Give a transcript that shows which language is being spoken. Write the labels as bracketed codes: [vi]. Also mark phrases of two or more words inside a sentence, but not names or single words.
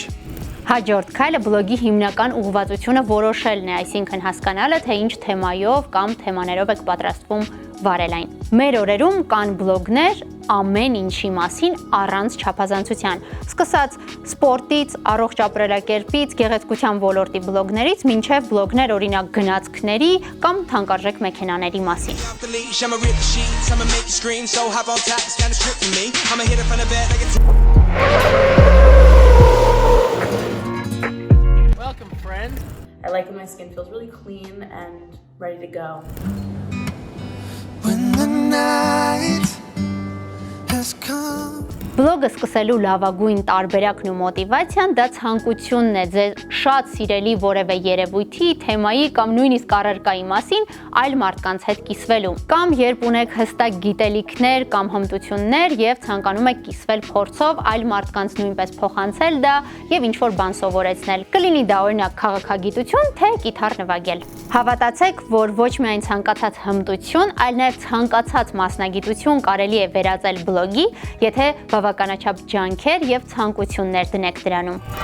[hy] Հաջորդ քայլը բլոգի հիմնական ուղղվածությունը որոշելն է, այսինքն հասկանալը, թե ինչ թեմայով կամ թեմաներով եք պատրաստվում վարել այն։ Մեր օրերում կան բլոգներ ամեն ինչի մասին առանց չափազանցության, սկսած սպորտից, առողջ ապրելակերպից, գեղեցկության ոլորտի բլոգներից, մինչև բլոգներ օրինակ գնացքների կամ թանկարժեք մեքենաների մասին։ [en] I like when my skin feels really clean and ready to go. When the night has come. [hy] Բլոգը սկսելու լավագույն տարբերակն ու մոտիվացիան դա ցանկությունն է ձեր շատ սիրելի որևէ երևույթի, թեմայի կամ նույնիսկ առարկայի մասին այլ մարդկանց հետ կիսվելու։ Կամ երբ ունեք հստակ գիտելիքներ կամ հմտություններ եւ ցանկանում եք կիսվել փորձով այլ մարդկանց նույնպես փոխանցել դա եւ ինչ-որ բան սովորեցնել։ Կլինի դա օրինակ քաղաքագիտություն, թե կիթառ նվագել։ Հավատացեք, որ ոչ միայն ցանկացած հմտություն, այլ նաեւ ցանկացած մասնագիտություն կարելի է վերածել բլոգի, եթե բավականաչափ ջանքեր եւ ցանկություններ դնեք դրանում։